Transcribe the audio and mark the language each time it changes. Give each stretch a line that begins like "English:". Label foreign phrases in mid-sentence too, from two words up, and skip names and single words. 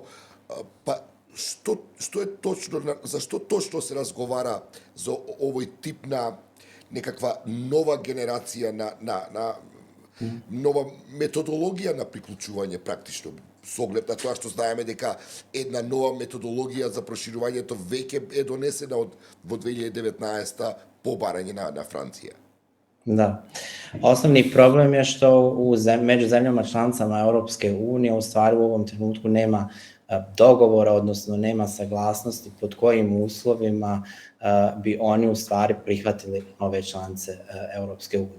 Macedonian: Па што е точно, зашто точно се разговара за овој тип на некаква нова генерација на нова методологија на приклучување практично, со оглед на тоа што знаеме дека една нова методологија за проширувањето веќе е донесена во 2019 по барање на Франција.
Bosnian: Da. Osnovni problem je što među zemljama članicama Europske unije u stvari u ovom trenutku nema dogovora, odnosno nema saglasnosti pod kojim uslovima bi oni u stvari prihvatili nove članice Europske unije.